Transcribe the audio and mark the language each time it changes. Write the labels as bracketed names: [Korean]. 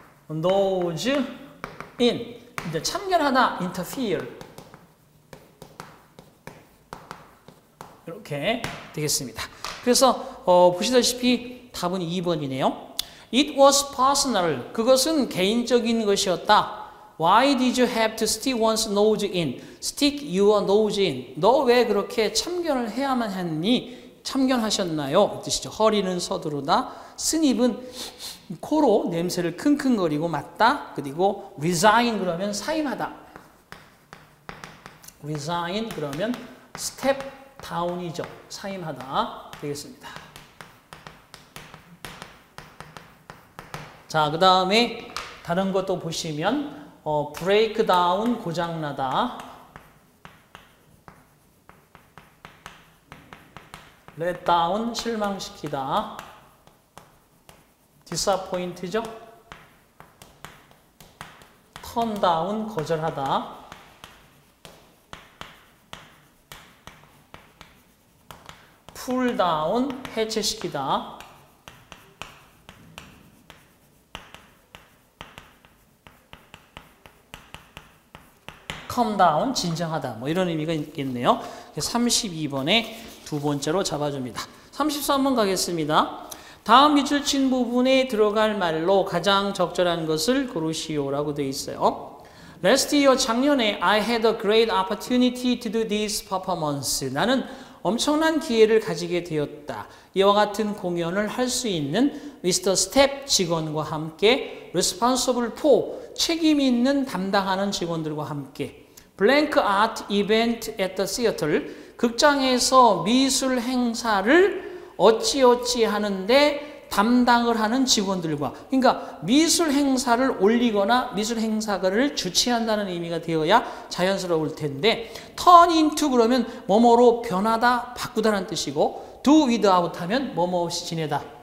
[English] nose in. [Korean] 이제 참견하다, [English] interfere. [Korean] 이렇게 되겠습니다. 그래서 보시다시피 답은 2번이네요. [English] It was personal. [Korean] 그것은 개인적인 것이었다. [English] Why did you have to stick one's nose in? Stick your nose in. [Korean] 너 왜 그렇게 참견을 해야만 했니? 참견하셨나요? 이 뜻이죠. 허리는 서두르다. 스닙은 코로 냄새를 킁킁거리고 맡다. 그리고 resign 그러면 사임하다. resign 그러면 step down이죠. 사임하다 되겠습니다. 자, 그 다음에 다른 것도 보시면 break down 고장나다. let down 실망시키다. disappoint죠. turn down 거절하다. pull down 해체시키다. calm down 진정하다. 뭐 이런 의미가 있겠네요. 32번에 두 번째로 잡아줍니다. 33번 가겠습니다. 다음 밑줄 친 부분에 들어갈 말로 가장 적절한 것을 고르시오라고 되어 있어요. [English] Last year, [Korean] 작년에 [English] I had a great opportunity to do this performance. [Korean] 나는 엄청난 기회를 가지게 되었다. 이와 같은 공연을 할 수 있는 [English] with the staff [Korean] 직원과 함께 [English] responsible for [Korean] 책임 있는 담당하는 직원들과 함께 [English] blank art event at the theater [Korean] 극장에서 미술 행사를 어찌어찌 하는데 담당을 하는 직원들과 그러니까 미술 행사를 올리거나 미술 행사를 주최한다는 의미가 되어야 자연스러울 텐데 turn into 그러면 뭐뭐로 변하다 바꾸다라는 뜻이고 do without 하면 뭐뭐 없이 지내다.